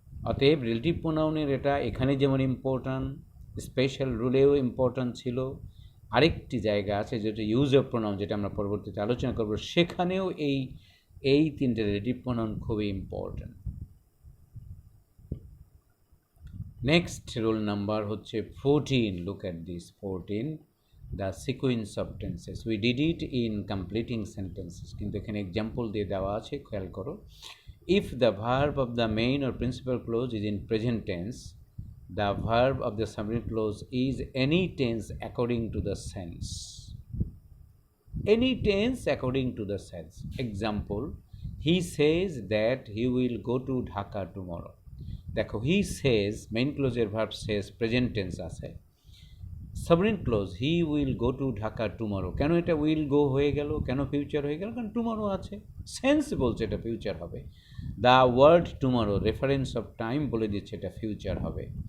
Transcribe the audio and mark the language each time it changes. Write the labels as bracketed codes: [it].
[bn] অতএব রিলেটিভ প্রোনাউনের এটা এখানে যেমন ইম্পর্ট্যান্ট, স্পেশাল রুলেও ইম্পর্ট্যান্ট ছিল, আরেকটি জায়গা আছে যেটা ইউজ অফ প্রোনাউন, যেটা আমরা পরবর্তীতে আলোচনা করব, সেখানেও এই তিনটে রিলেটিভ প্রোনাউন খুবই ইম্পর্ট্যান্ট। [en] Next rule number হচ্ছে 14। Look at this 14, the sequence of tenses. We did it in completing sentences, [bn] কিন্তু এখানে এক্সাম্পল দিয়ে দেওয়া আছে, খেয়াল করো। [en] If the verb of the main or principal clause is in present tense, the verb of the subordinate clause is any tense according to the sense. Any tense according to the sense. Example, he says that he will go to Dhaka tomorrow. [bn] দেখো, he says main clause এর verb says present tense আছে, subordinate clause [en] he will go to Dhaka tomorrow, [bn] কেন এটা will go হয়ে গেল, কেন future হয়ে গেল, কারণ টুমরো আছে, সেন্স বলছে এটা ফিউচার হবে। [en] the word tomorrow reference of time [bn] বলে দিচ্ছে এটা ফিউচার হবে।